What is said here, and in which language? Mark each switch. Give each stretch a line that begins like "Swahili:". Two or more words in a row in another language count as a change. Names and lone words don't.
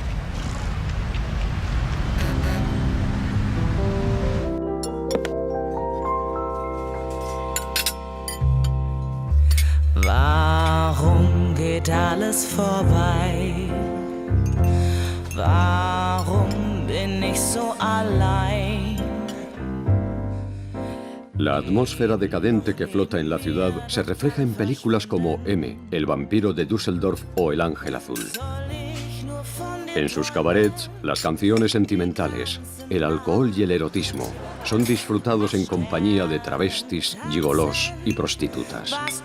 German: Warum geht alles vorbei? Warum bin ich so allein?
Spanish: La atmósfera decadente que flota en la ciudad se refleja en películas como M, El vampiro de Düsseldorf o El ángel azul. En sus cabarets, las canciones sentimentales, el alcohol y el erotismo son disfrutados en compañía de travestis, gigolos y prostitutas.